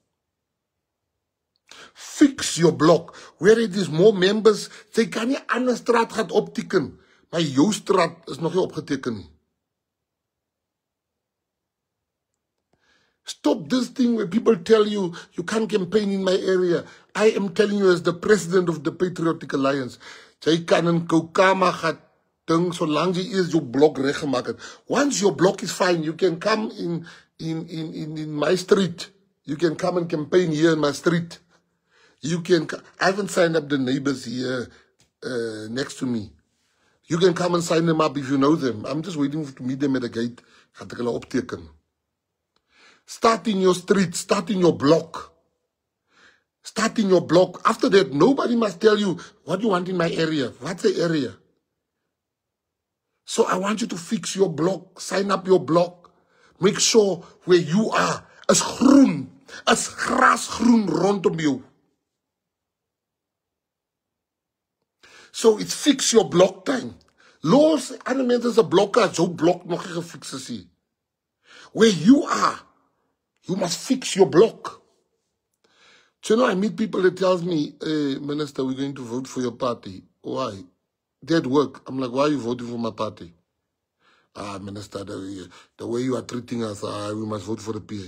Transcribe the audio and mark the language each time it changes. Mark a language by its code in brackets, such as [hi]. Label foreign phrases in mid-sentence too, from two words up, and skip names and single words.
[en] Fix your block. Where it is more members, [af] sy kan nie ander straat gaan opteken, maar jou straat is nog nie opgeteken nie. [en] Stop this thing where people tell you, you can't campaign in my area. I am telling you as the president of the Patriotic Alliance, [af] jy kan in Kokama gaan ding, solang jy eers jou blok reg gemaak het. [en] Once your block is fine, you can come in my street. You can come and campaign here in my street. You can, I haven't signed up the neighbors here next to me. You can come and sign them up if you know them. I'm just waiting to meet them at the gate. [af] Gaan ek hulle opteken. [en] Start in your street, start in your block. Start in your block. After that, nobody must tell you what you want in my area. What's the area? So I want you to fix your block, sign up your block. Make sure where you are is [af] groen, is grasgroen rondom [en] you. So it's fix your block time. [af] Los, ander mense is 'n blokker, jou blok nog nie gefix is nie. [en] Where you are, you must fix your block. So, you know, I meet people that tells me, hey, Minister, we're going to vote for your party. Why? That work. I'm like, why are you voting for my party? Minister, the way you are treating us, we must vote for the PA.